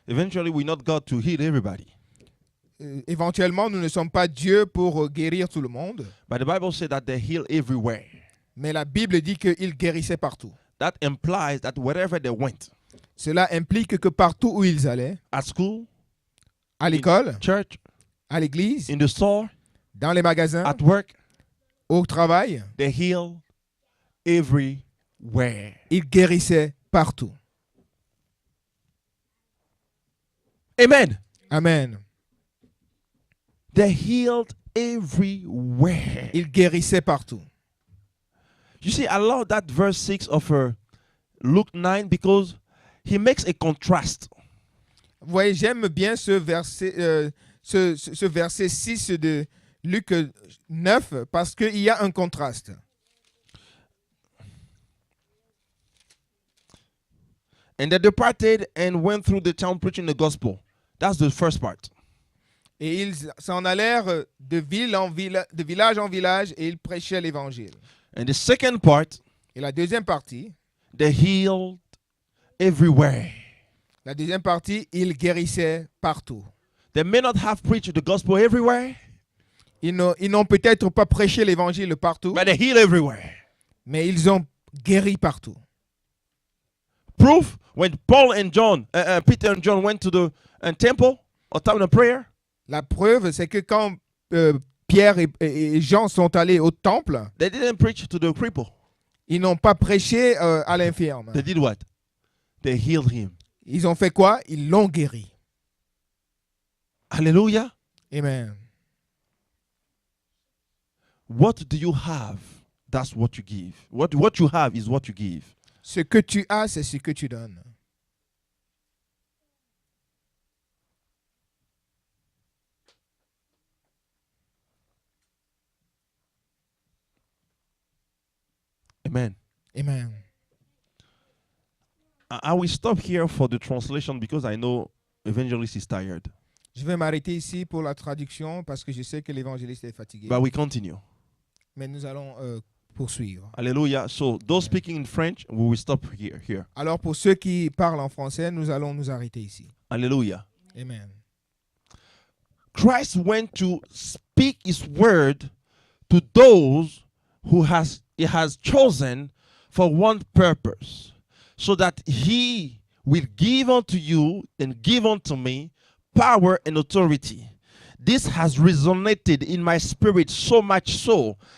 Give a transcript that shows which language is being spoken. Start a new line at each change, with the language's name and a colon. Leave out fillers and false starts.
English: Eventually, we're not God to heal everybody.
French: Éventuellement, nous ne sommes pas Dieu pour guérir tout le monde,
English: But the Bible says that they heal everywhere.
French: mais la Bible dit qu'il guérissait partout.
English: That implies that wherever they went,
French: Cela implique que partout où ils allaient,
English: at school,
French: à l'école,
English: church,
French: à l'église,
English: in the store,
French: dans les magasins,
English: at work,
French: au travail,
English: they heal everywhere.
French: ils guérissaient partout.
English: Amen.
French: Amen.
English: They healed everywhere.
French: Ils guérissaient partout.
English: You see, I love that verse 6 of Luke 9 because he makes a contrast.
French: Vous voyez, j'aime bien ce verset, ce verset 6 de Luc 9 parce qu'il y a un contraste.
English: And they departed and went through the town preaching the gospel. That's the first part.
French: Et ils s'en allèrent de village en village et ils prêchaient l'évangile.
English: And the second part,
French: Et la deuxième partie,
English: they healed everywhere.
French: la deuxième partie, ils guérissaient partout.
English: They may not have preached the gospel everywhere,
French: Ils n'ont peut-être pas prêché l'évangile partout,
English: but they heal everywhere.
French: mais ils ont guéri partout.
English: Proof, when Paul and John, Peter and John went to the temple or time of prayer,
French: La preuve, c'est que quand Pierre et Jean sont allés au temple,
English: they didn't preach to the cripple.
French: ils n'ont pas prêché à l'infirme.
English: They did what? They healed him.
French: Ils ont fait quoi? Ils l'ont guéri.
English: Hallelujah. Amen. What do you have? That's what you give. What you have is what you give.
French: Ce que tu as, c'est ce que tu donnes.
English: Amen.
French: Amen.
English: I will stop here for the translation because I know evangelist is tired.
French: Je vais m'arrêter ici pour la traduction parce que je sais que l'évangéliste est fatigué.
English: But we continue.
French: Mais nous allons poursuivre.
English: Hallelujah. So those speaking in French, we will stop here.
French: Alors pour ceux qui parlent en français, nous allons nous arrêter ici.
English: Hallelujah. Amen. Christ went to speak his word to those who he has chosen for one purpose, so that he will give unto you and give unto me power and authority. This has resonated in my spirit so much so